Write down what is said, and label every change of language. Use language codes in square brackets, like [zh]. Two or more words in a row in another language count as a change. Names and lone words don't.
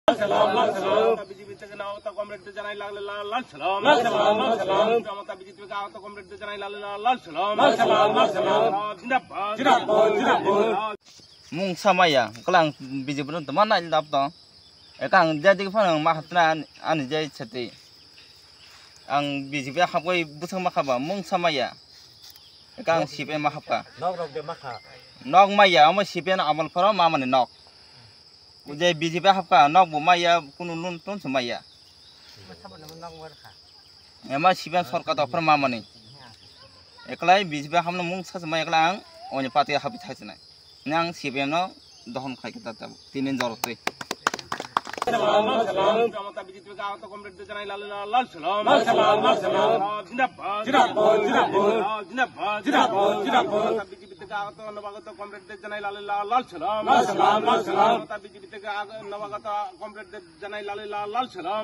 [bn] বিজেপি থেকে আহত কমরেডদের জানাই লাগলে লাল সালাম। জনতা বিজেপি থেকে আহত কমরেডদের জানাই লাগলে লাল সালাম। [trp] mung samaya kalang bijibu to mana dap to ekang jadi phang ma hatna ani jai chati ang bijibu haboi busang makaba mung samaya ekang sipe ma habka nok maya ama sipe na amal phara ma mane nok ujai bijibu habka nok bu maya kunu nun ton samaya ema sipe sarkar to phara ma mane eklai bijibu hamna mung samaya eklang oni pati habi thaisna nang CPM no dohon khai kita tab tinin jorotoi [bn] জনতা বিজেপি থেকে আহত কমরেডদের জানাই লাগলে লাল সালাম। বিজেপি থেকে আহত নবাগত কমরেডদের জানাই লাগলে লাল সালাম। জনতা বিজেপি থেকে নবাগত কমরেডদের জানাই লাগলে লাল সালাম।